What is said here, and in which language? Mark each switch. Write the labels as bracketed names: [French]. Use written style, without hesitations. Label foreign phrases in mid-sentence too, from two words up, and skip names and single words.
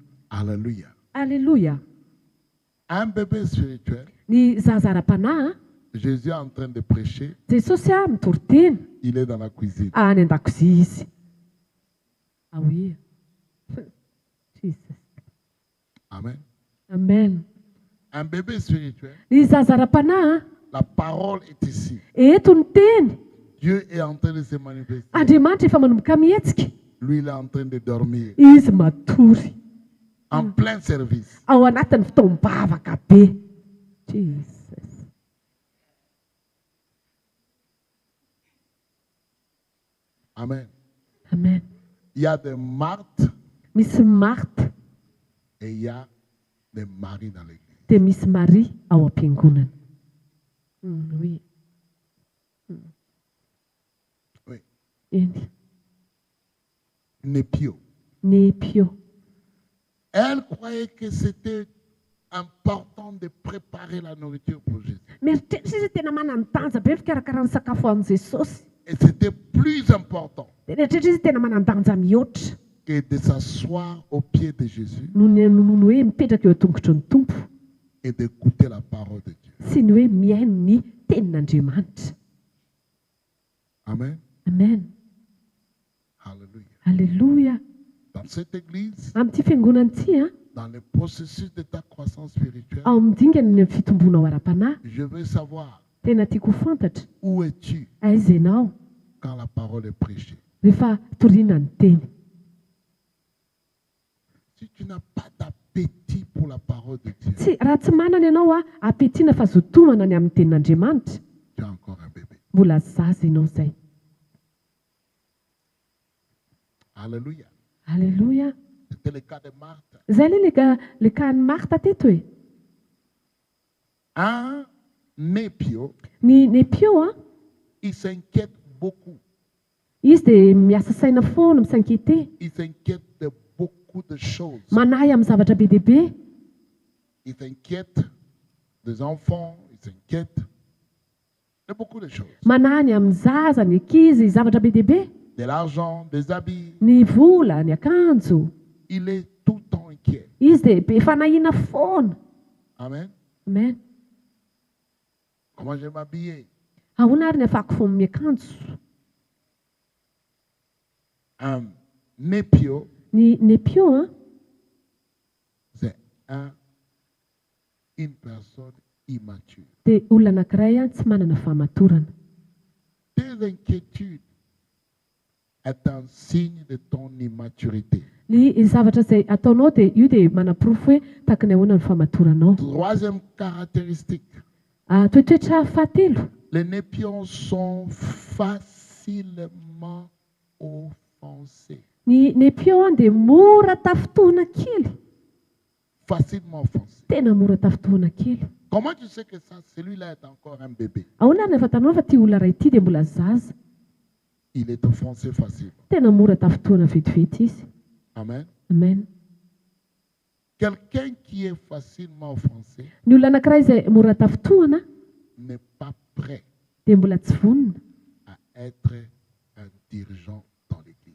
[French] Alléluia. [Malagasy] alleluia [French] Un bébé spirituel, [Malagasy] ny zaza ara-panahy [French] Jésus est en train de prêcher. [Malagasy] jesosy a mitory teny [French] Il est dans la cuisine. [Malagasy] any an-dakozia izy aoe jesus [French] Amen. [Malagasy] amen [French] Un bébé spirituel, [Malagasy] ny zaza ara-panahy [French] la parole est ici. [Malagasy] eto ny teny [French] Dieu est en train de se manifester. [Malagasy] andriamanitra efa manomboka mihetsika [French] Lui, il est en train de dormir. [Malagasy] izy matory [French] En plein service. [Malagasy] ao anatin'ny fotoam-bavaka be jesus [French] Amen. [Malagasy] amen [French] Il y a des Marthes [Malagasy] misy marta [French] et il y a des Maries dans l'église. [Malagasy] dia misy maria ao am-piangonana oui [French] Oui. [Malagasy] eny [French] Népio. [Malagasy] nepio [French] Elle croyait que c'était important de préparer la nourriture pour Jésus. [Malagasy] mieritreritra izy tena manany danja be fikarakarana sakafo an'i jesosy [French] Et c'était plus important [Malagasy] dia rehetrretra izy tena manandanja mihoatra [French] que de s'asseoir aux pieds de Jésus [Malagasy] noho ny hoe mipetraka eo tongotry ny tompo [French] et d'écouter la parole de Dieu. [Malagasy] sy ny hoe mihaino ny tenin'andriamanitra [French] Amen. [Malagasy] amen [French] Alléluia. [Malagasy] alleluia [French] Dans cette église, [Malagasy] amin'ity fiangonana ity a [French] dans le processus de ta croissance spirituelle, [Malagasy] ao amin'ny dingany ny fitomboana ao ara-panahy [French] je veux savoir [Malagasy] tena tiako ho fantatra [French] où es-tu [Malagasy] aiza ianao [French] quand la parole est prêchée. [Malagasy] rehefa toriana ny teny [French] Si tu n'as pas d'appétit pour la parole de Dieu, [Malagasy] tsy raha tsy manana ianao a ampetiana fa zotomana ny amin'ny tenin'andriamanitra [French] tu es encore un bébé. [Malagasy] mbola zaza ianao zay [French] Alléluia. [Malagasy] alleluia [French] C'était le cas de Marthe. [Malagasy] zay le kahany marta teto e [French] Un népio, [Malagasy] ny nepio a [French] il s'inquiète beaucoup. [Malagasy] izy dia miasa saina foana misankete [French] Il s'inquiète de beaucoup de choses. [Malagasy] manahy amin'ny zavatra be dehibe [French] Il s'inquiète des enfants, il s'inquiète de beaucoup de choses. [Malagasy] manahy ny amin'ny zaza ny ankizy zavatra be dehibe [French] De l'argent, des habits. [Malagasy] ny vola ny akanjo [French] Il est tout le temps inquiet. [Malagasy] izy dia be fanahiana foana [French] Amen. [Malagasy] amen [French] Comment je vais m'habiller? [Malagasy] ahoana ary ny afahako foana miakanjo [French] Un népio, [Malagasy] ny nepio a [French] c'est une personne immature. [Malagasy] dia olona anankiray a tsy manana fahamatorana [French] Tes inquiétudes, est un signe de ton immaturité. [Malagasy] Ny zavatra izay ataonao dia io dia manaporofo hoe tahaka ny ahoana ny famatoranao. [French] Troisième caractéristique, [Malagasy] Toetoetra fahatelo, [French] les népions sont facilement offensés. [Malagasy] ny népion dia mora tafotoana kely. [French] Facilement offensés. [Malagasy] Tena mora tafotoana kely. [French] Comment tu sais que ça, celui-là est encore un bébé? [Malagasy] Ahoana ary rehefa tanao fa ity olona iray ity dia mbola zaza. [French] Il est offensé facilement. [Malagasy] Tena mora tafotoana vetivety izy. [French] Amen. [Malagasy] Amen. [French] Quelqu'un qui est facilement offensé [Malagasy] Ny olona anankiray izay mora tafotoana [French] n'est pas prêt [Malagasy] dia mbola tsy vonona [French] à être un dirigeant dans l'église.